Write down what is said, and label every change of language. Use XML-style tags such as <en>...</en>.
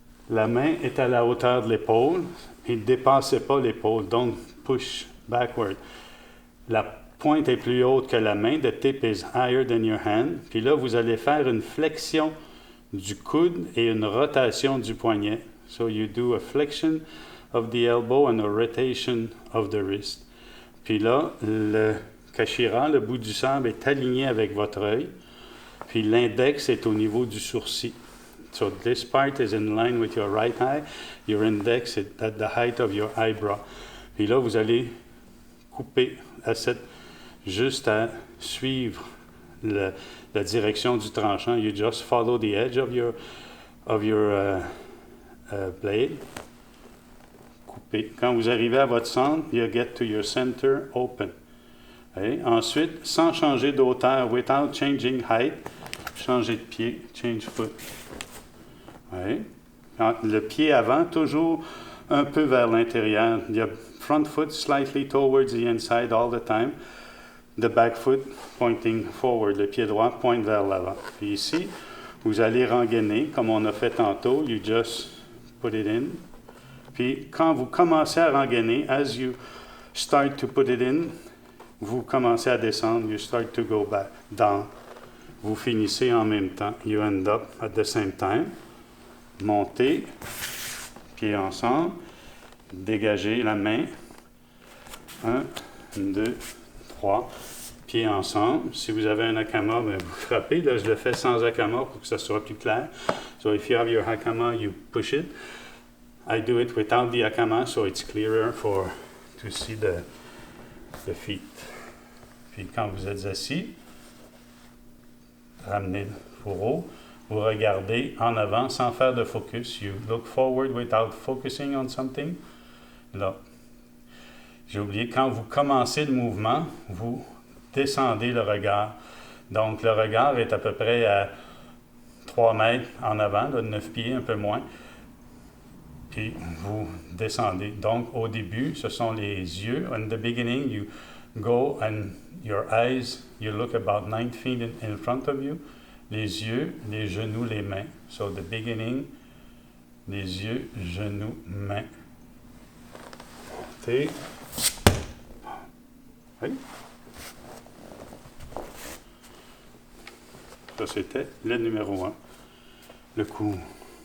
<fr>La main est à la hauteur de l'épaule, et ne dépassez pas l'épaule,</fr> <en>don't push backward.</en> <fr>La pointe est plus haute que la main,</fr> <en>the tip is higher than your hand,</en> <fr>puis là, vous allez faire une flexion du coude et une rotation du poignet.</fr> <en>So you do a flexion of the elbow and a rotation of the wrist.</en> <fr>Puis là, le kashira, le bout du sabre, est aligné avec votre œil. Puis l'index est au niveau du sourcil.</fr> <en>So this part is in line with your right eye. Your index is at the height of your eyebrow.</en> <fr>Puis là, vous allez couper juste à suivre la direction du tranchant.</fr> <en>You just follow the edge of your blade. Couper.</en> <fr>Quand vous arrivez à votre centre,</fr> <en>you get to your center open. Okay.</en> <fr>Ensuite, sans changer de hauteur,</fr> <en>without changing height,</en> <fr>changer de pied,</fr> <en>change foot.</en> <fr>Okay. Le pied avant, toujours un peu vers l'intérieur.</fr> <en>The front foot slightly towards the inside all the time. The back foot pointing forward.</en> <fr>Le pied droit pointe vers l'avant. Puis ici, vous allez rengainer, comme on a fait tantôt.</fr> <en>You just put it in.</en> <fr>Puis quand vous commencez à rengainer,</fr> <en>as you start to put it in,</en> <fr>vous commencez à descendre.</fr> <en>You start to go back, down.</en> <fr>Vous finissez en même temps.</fr> <en>You end up at the same time.</en> <fr>Montez, pieds ensemble. Dégagez la main. 1, 2, 3. Pieds ensemble. Si vous avez un hakama, ben vous frappez. Là, je le fais sans hakama pour que ça soit plus clair.</fr> <en>So if you have your hakama, you push it. I do it without the hakama, so it's clearer to see the feet.</en> <fr>Puis quand vous êtes assis, ramenez le fourreau. Vous regardez en avant sans faire de focus.</fr> <en>You look forward without focusing on something.</en> <fr>Là. J'ai oublié, quand vous commencez le mouvement, vous descendez le regard. Donc, le regard est à peu près à 3 mètres en avant, là, 9 pieds, un peu moins. Puis, vous descendez. Donc, au début, ce sont les yeux.</fr> <en>In the beginning, you go and your eyes, you look about 9 feet in front of you.</en> <fr>Les yeux, les genoux, les mains.</fr> <en>So, the beginning,</en> <fr>les yeux, genoux, mains. Montez. Oui. Ça, c'était le numéro 1. Le coup.</fr>